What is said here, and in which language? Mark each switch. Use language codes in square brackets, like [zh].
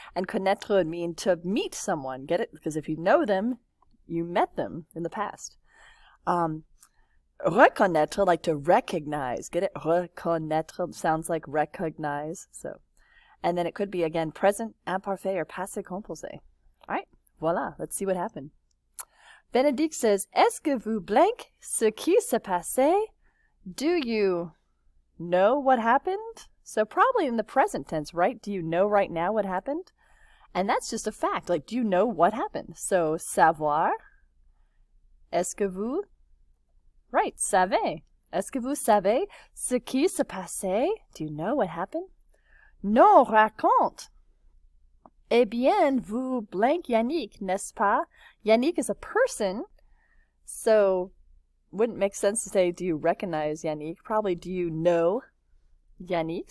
[en] And connaître would mean to meet someone. Get it? Because if you know them, you met them in the past. Reconnaître, like to recognize. Get it? Reconnaître sounds like recognize. So, and then it could be, again, present, imparfait, or passé composé. All right, voila, let's see what happened. Benedict says, [fr] Est-ce que vous blank ce qui s'est passé? [en] Do you know what happened? So probably in the present tense, right? Do you know right now what happened? And that's just a fact. Like, do you know what happened? So, [fr] savoir. Est-ce que vous? [en] Right, [fr] savez. Est-ce que vous savez ce qui s'est passé? [en] Do you know what happened? [fr] Non, raconte. Eh bien, vous blank Yannick, n'est-ce pas? [en] Yannick is a person, so wouldn't make sense to say, do you recognize Yannick? Probably, do you know Yannick?